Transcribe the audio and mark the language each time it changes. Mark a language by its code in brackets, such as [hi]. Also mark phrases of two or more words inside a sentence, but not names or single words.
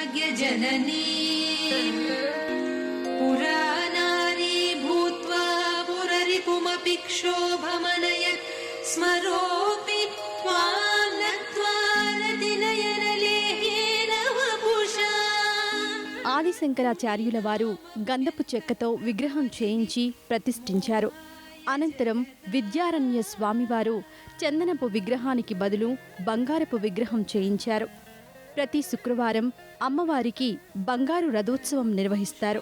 [sa] जननी पुरानारी भूत्वा पुररिपुमपि क्षोभमनयत् स्मरोऽपि त्वां नत्वा नतिनयनलेहेन वपुषा। [te] ఆదిశంకరాచార్యుల వారు గంధపు చెక్కతో విగ్రహం చేయించి ప్రతిష్ఠించారు. అనంతరం విద్యారణ్య స్వామివారు చందనపు విగ్రహానికి బదులు బంగారపు విగ్రహం చేయించారు. ప్రతి శుక్రవారం అమ్మవారికి బంగారు రథోత్సవం నిర్వహిస్తారు.